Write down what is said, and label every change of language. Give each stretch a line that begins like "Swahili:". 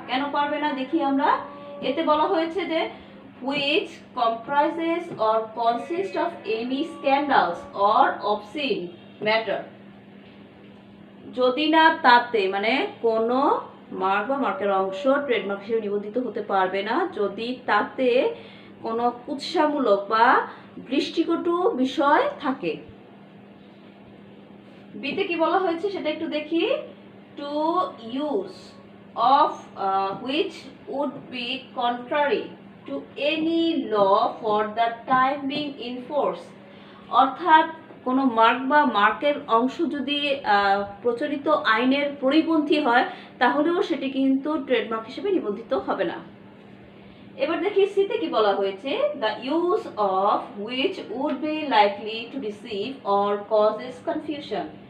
Bangla: কেন পারবে না দেখি আমরা। এতে বলা হয়েছে যে
English: which comprises or consists of any scandals or obscene matter,
Bangla: যদি না তাতে মানে কোনো মার্ক বা মার্কের অংশ ট্রেডমার্ক হিসেবে নিবন্ধিত হতে পারবে না যদি তাতে কোনো কুৎসামূলক বা দৃষ্টিকটু বিষয় থাকে। বিতে কি বলা হয়েছে সেটা একটু দেখি।
English: To use of which would be contrary to any law for the time being in force।
Bangla: অর্থাৎ কোনো মার্ক বা মার্কের অংশ যদি প্রচলিত আইনের পরিপন্থী হয় তাহলেও সেটি কিন্তু ট্রেডমার্ক হিসেবে নিবন্ধিত হবে না। এবার দেখি সিতে কি বলা হয়েছে,
English: The use of which would be likely to deceive or causes confusion.